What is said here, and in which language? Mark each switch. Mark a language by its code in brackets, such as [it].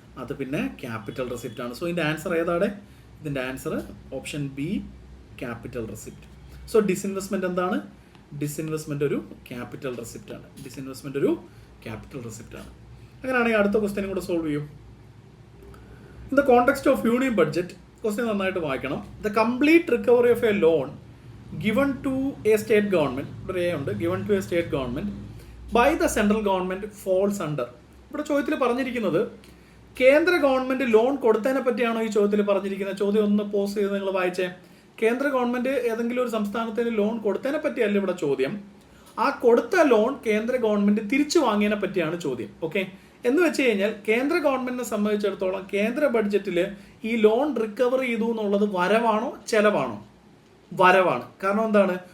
[ml] അത് പിന്നെ capital receipt ആണ്. സോ ഇതിന്റെ ആൻസർ ഏതാണ്? ഇതിന്റെ answer option B, capital receipt. So disinvestment എന്താണ്? ഡിസ്ഇൻവെസ്റ്റ്മെന്റ് ഒരു ക്യാപിറ്റൽ റെസിപ്റ്റ് ആണ്. ഡിസ്ഇൻവെസ്റ്റ്മെന്റ് ഒരു ക്യാപിറ്റൽ റെസിപ്റ്റ് ആണ്. അങ്ങനെയാണെങ്കിൽ അടുത്ത ക്വസ്റ്റ്യനും കൂടെ സോൾവ് ചെയ്യും. [en] in the context of union budget, [ml] question നന്നായിട്ട് വായിക്കണം. [en] the complete recovery of a loan given to a state government, [ml] ഇവിടെ ഉണ്ട്, [en] given to a state government by the central government falls under. [ml] ഇവിടെ ചോദ്യത്തിൽ പറഞ്ഞിരിക്കുന്നത് കേന്ദ്ര ഗവൺമെന്റ് ലോൺ കൊടുത്തതിനെ പറ്റിയാണോ ഈ ചോദ്യത്തിൽ പറഞ്ഞിരിക്കുന്നത്? ചോദ്യം ഒന്ന് പോസ് ചെയ്ത് നിങ്ങൾ വായിച്ചേ. കേന്ദ്ര ഗവൺമെന്റ് ഏതെങ്കിലും ഒരു സംസ്ഥാനത്തിന് ലോൺ കൊടുത്തതിനെ പറ്റിയല്ല ഇവിടെ ചോദ്യം. ആ കൊടുത്ത ലോൺ കേന്ദ്ര ഗവൺമെന്റ് തിരിച്ചു വാങ്ങിയതിനെ പറ്റിയാണ് ചോദ്യം. ഓക്കെ, എന്ന് വെച്ച് കഴിഞ്ഞാൽ കേന്ദ്ര ഗവൺമെന്റിനെ സംബന്ധിച്ചിടത്തോളം കേന്ദ്ര ബഡ്ജറ്റിൽ ഈ ലോൺ റിക്കവർ ചെയ്തു എന്നുള്ളത് വരവാണോ ചെലവാണോ? വരവാണ്. കാരണം എന്താണ്?